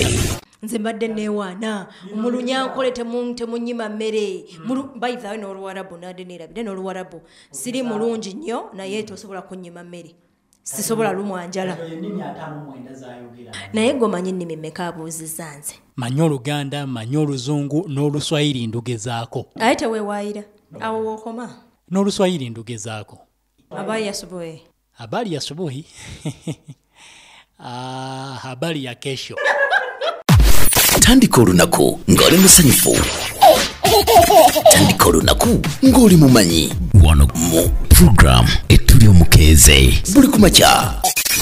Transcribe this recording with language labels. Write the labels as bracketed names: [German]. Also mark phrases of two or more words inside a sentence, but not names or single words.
[Ganda] Nze mbadde neewaana omulunyankole temunyima mmere bayithawe n'Oluwarabu nadeneerabire n'Oluwarabu siri mulungi nnyo naye tosobola kunnyima mmere, sisobola lumwanjala. Naye gomanyi ennimi mmeka abuuzizza nze? Manyi Oluganda, manyi Oluzungu n'Oluswayiri ndugezaako. Aye teweewaayira awo wookoma? N'Oluswayiri ndugezaako. [Swahili] Habari ya asubuhi. Habari ya asubuhi. Habari ya kesho. [Ganda] Tandika olunaku ng'oli musanyufu. Tandika olunaku ng'oli mumanyi. Wano mu program etuli omukeeze buli kumakya.